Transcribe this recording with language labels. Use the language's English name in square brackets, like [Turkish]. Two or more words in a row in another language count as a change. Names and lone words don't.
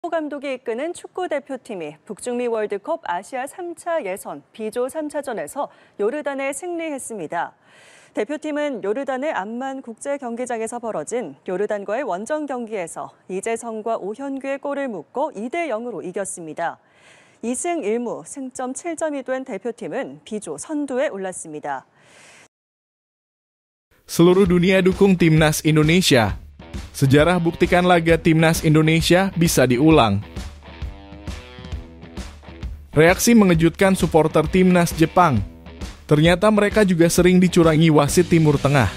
[Korean] 감독이 이끄는 축구 대표팀이 북중미 월드컵 아시아 3차 예선 B조 3차전에서 요르단에 승리했습니다. 대표팀은 요르단의 암만 국제경기장에서 벌어진 요르단과의 원정 경기에서 이재성과 오현규의 골을 묶고 2대0으로 이겼습니다. 2승 1무, 승점 7점이 된 대표팀은 B조 선두에 올랐습니다. [Indonesian] Seluruh dunia dukung Timnas Indonesia. Sejarah buktikan laga Timnas Indonesia bisa diulang. Reaksi mengejutkan supporter Timnas Jepang. Ternyata mereka juga sering dicurangi wasit Timur Tengah.